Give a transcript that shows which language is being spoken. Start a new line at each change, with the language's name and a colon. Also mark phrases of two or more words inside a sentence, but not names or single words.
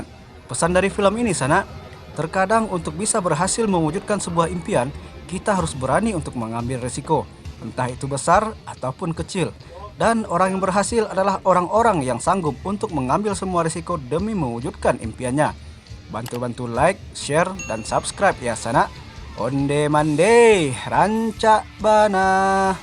Indonesian: Pesan dari film ini sana, terkadang untuk bisa berhasil mewujudkan sebuah impian, kita harus berani untuk mengambil risiko, entah itu besar ataupun kecil. Dan orang yang berhasil adalah orang-orang yang sanggup untuk mengambil semua risiko demi mewujudkan impiannya. Bantu-bantu
English: like, share,
Indonesian: dan subscribe ya sana.
Minangkabau: Onde mande, rancak bana.